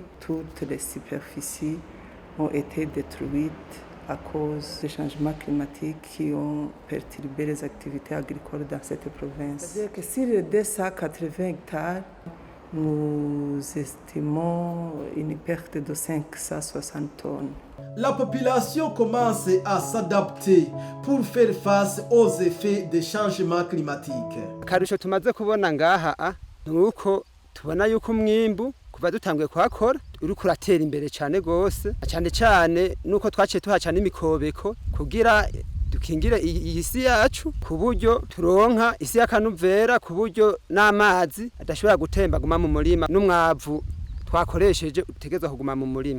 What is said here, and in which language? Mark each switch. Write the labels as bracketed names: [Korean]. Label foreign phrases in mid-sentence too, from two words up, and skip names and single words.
[French] Toutes les superficies ont été détruites à cause des changements climatiques qui ont perturbé les activités agricoles dans cette province. C'est-à-dire que sur les 280 hectares, nous estimons une perte de 560 tonnes. La population commence à s'adapter pour faire face aux effets des changements climatiques. [Rundi] Akarusho tumaze kubona ngaha nuko tubona yuko umwimbu kuva dutanguye kuhakora uriko uratera imbere cyane gose, cyane cyane nuko twaciye tuhaca n'imikobeko kugira dukingire iyi si yacu ku buryo turonka isi y'akanovera, ku buryo n'amazi adashobora gutemba guma mu murima, n'umwavu twakoresheje utegezwa kuguma mu murima.